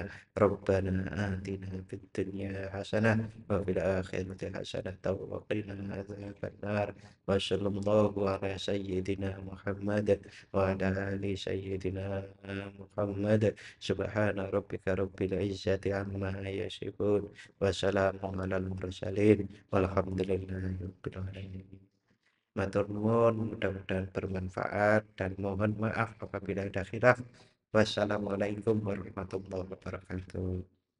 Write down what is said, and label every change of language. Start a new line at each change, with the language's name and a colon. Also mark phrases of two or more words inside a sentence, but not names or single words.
Arabic: ربنا آتنا في الدنيا حسنة وفي الآخرة حسنة وقنا عذاب النار. وصلى الله على سيدنا محمد وعلى آل سيدنا محمد. سبحان ربك رب العزة عما يصفون وسلام على المرسلين والحمد لله رب العالمين.
Javanese: Matur nuwun,
Indonesian: mudah-mudahan bermanfaat dan mohon maaf apabila ada khilaf.
Arabic: والسلام عليكم ورحمة الله وبركاته.